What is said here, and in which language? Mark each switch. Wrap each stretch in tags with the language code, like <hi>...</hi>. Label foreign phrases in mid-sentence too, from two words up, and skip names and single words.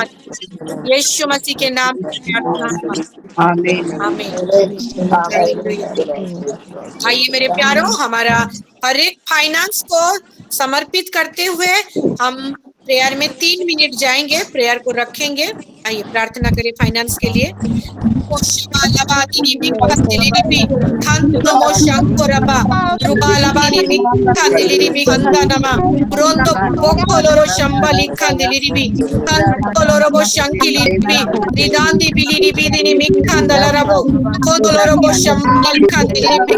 <hi>यीशु मसीह के नाम से प्रार्थना। आमीन। आमीन। हालेलुया। आइए मेरे प्यारों, हमारा हर एक फाइनेंस को समर्पित करते हुए हम प्रेयर में 3 मिनट जाएंगे, प्रेयर को रखेंगे। आइए प्रार्थना करें फाइनेंस के लिए। Pronto poco loro shambali kandiliribi kanto loro bo shankiliribi ridandi biliribi dini mikandala rabo kondo loro bo shambali kandiliribi</hi>